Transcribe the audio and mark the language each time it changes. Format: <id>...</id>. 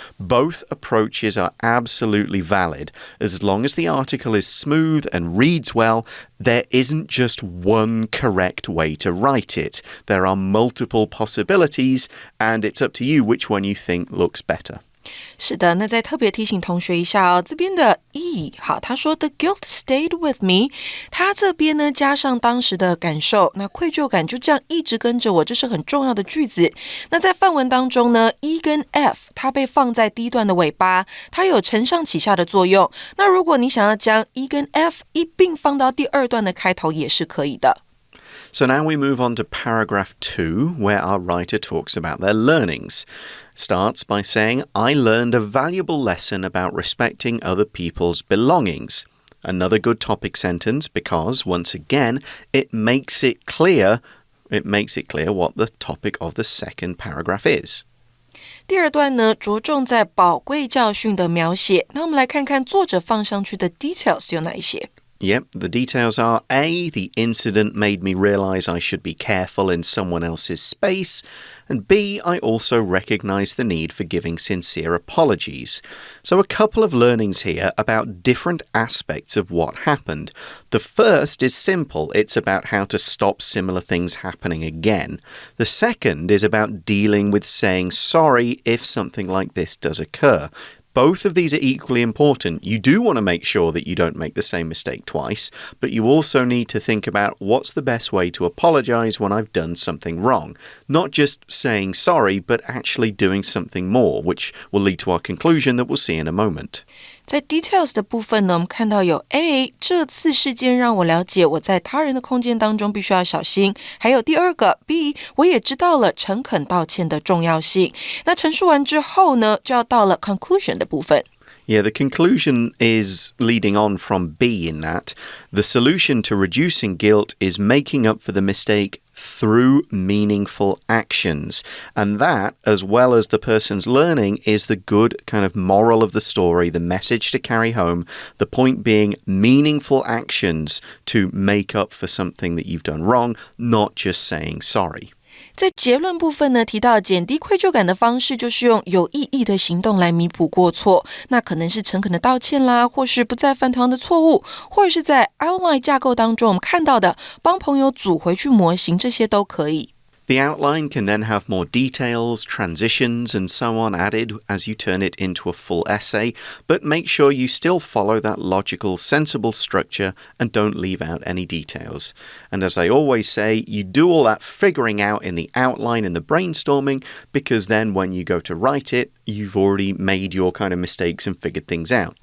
<en>Both approaches are absolutely valid. As long as the article is smooth and reads well, there isn't just one correct way to write it. There are multiple possibilities, and it's up to you which one you think looks better.</en> <zh>是的，那再特别提醒同学一下哦，这边的 E， 好，他说</zh> <en>The guilt stayed with me，</en> <zh>他这边呢加上当时的感受，那愧疚感就这样一直跟着我，这是很重要的句子。那在范文当中呢 E 跟 F 它被放在第一段的尾巴，它有承上启下的作用。那如果你想要将 E 跟 F 一并放到第二段的开头也是可以的。</zh> <en>So now we move on to paragraph 2, where our writer talks about their learnings. Starts by saying, I learned a valuable lesson about respecting other people's belongings. Another good topic sentence because, once again, it makes it clear what the topic of the second paragraph is.</en> <zh>第二段呢，着重在宝贵教训的描写。那我们来看看作者放上去的 details 有哪一些。</zh> <en>Yep, the details are A, the incident made me realize I should be careful in someone else's space, and B, I also recognize the need for giving sincere apologies. So a couple of learnings here about different aspects of what happened. The first is simple. It's about how to stop similar things happening again. The second is about dealing with saying sorry if something like this does occur.Both of these are equally important. You do want to make sure that you don't make the same mistake twice, but you also need to think about what's the best way to apologize when I've done something wrong. Not just saying sorry, but actually doing something more, which will lead to our conclusion that we'll see in a moment.</en> <zh>在 details 的部分呢，我们看到有 A， 这次事件让我了解我在他人的空间当中必须要小心。还有第二个 B， 我也知道了诚恳道歉的重要性。那陈述完之后呢，就要到了 conclusion 的部分。</zh> <en>Yeah, the conclusion is leading on from B in that. The solution to reducing guilt is making up for the mistake through meaningful actions. And that, as well as the person's learning, is the good kind of moral of the story, the message to carry home. The point being meaningful actions to make up for something that you've done wrong, not just saying sorry.</en> <zh>在结论部分呢，提到减低愧疚感的方式就是用有意义的行动来弥补过错，那可能是诚恳的道歉啦，或是不再犯同样的错误，或者是在 outline 架构当中我们看到的帮朋友组回去模型，这些都可以。</zh> <en>The outline can then have more details, transitions, and so on added as you turn it into a full essay, but make sure you still follow that logical, sensible structure and don't leave out any details. And as I always say, you do all that figuring out in the outline and the brainstorming, because then when you go to write it, you've already made your kind of mistakes and figured things out.</en>